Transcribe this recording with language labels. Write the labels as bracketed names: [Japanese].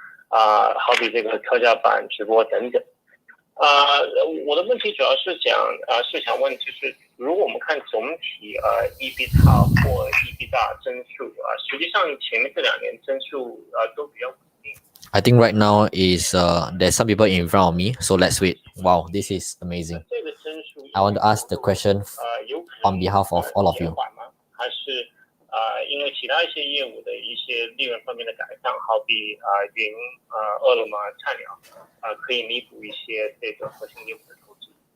[Chinese] 好比这个特价版直播等等。我的问题主要是想问，就是如果我们看总体EBITDA 或 EBITDA 增速实际上前面这2年增速都比较稳定。 [English] I think right now is there's some people in front of me, so let's wait. Wow, this is amazing. I want to ask the question on behalf of all of you. [Chinese] 还是因为其他一些业务的一些利润方面的改善，好比云、饿了么、菜鸟可以弥补一些这个核心业务的投资。